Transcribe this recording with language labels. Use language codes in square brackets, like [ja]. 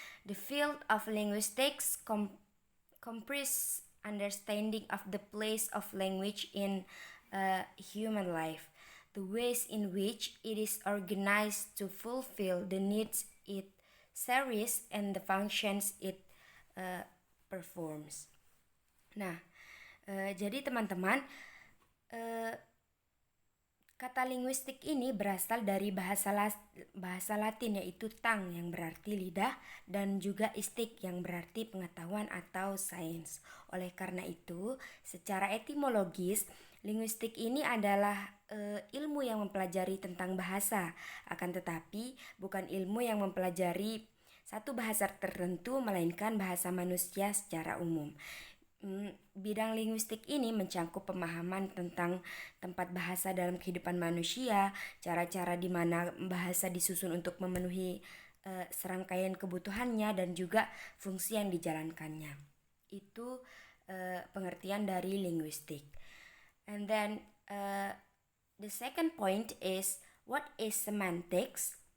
[en] The field of linguistics comprise understanding of the place of language in human life, the ways in which it is organized to fulfill the needs it serves, and the functions it performs. [id] Nah, jadi teman-teman, kata linguistik ini berasal dari bahasa Latin, yaitu tang yang berarti lidah, dan juga istik yang berarti pengetahuan atau sains. Oleh karena itu, secara etimologis, linguistik ini adalah ilmu yang mempelajari tentang bahasa, akan tetapi bukan ilmu yang mempelajari satu bahasa tertentu, melainkan bahasa manusia secara umum. Bidang linguistik ini mencakup pemahaman tentang tempat bahasa dalam kehidupan manusia, cara-cara di mana bahasa disusun untuk memenuhi serangkaian kebutuhannya, dan juga fungsi yang dijalankannya. Itu pengertian dari linguistik. [en] And then the second point is what is semantics?